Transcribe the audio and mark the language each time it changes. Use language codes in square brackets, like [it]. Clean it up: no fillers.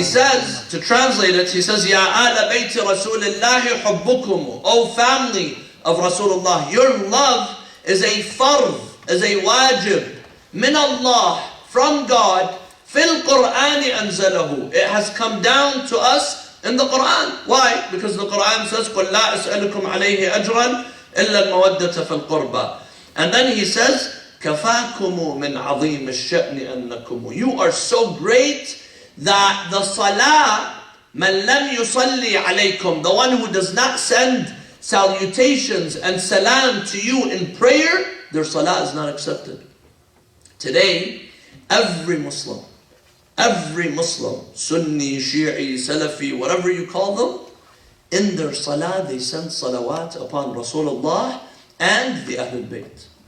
[en] He says, to translate it, he says, [ar] يَا آلَ بَيْتِ رَسُولِ اللَّهِ حُبُّكُمُ. [en] O family of Rasulullah, your love is a fard, is a wajib, [ar] min Allah, [en] from God, [ar] fil Qur'ani anzalahu. [en] It has come down to us in the Quran. Why? Because the Quran says, [ar] قُلْ لَا أَسْأَلُكُمْ عَلَيْهِ أَجْرًا إِلَّا الْمَوَدَّةَ فِي الْقُرْبَى. [en] And then he says, [ar] كَفَاكُمُ مِنْ عَظِيمِ الشَّأْنِ أَنَّكُمُ. [en] You are so great that the salah, [ar] مَنْ لَمْ يُصَلِّي عَلَيْكُمْ, [en] the one who does not send salutations and salam to you in prayer, their salah is not accepted. Today, every Muslim, Sunni, Shi'i, Salafi, whatever you call them, in their salah they send salawat upon Rasulullah and the Ahlul Bayt.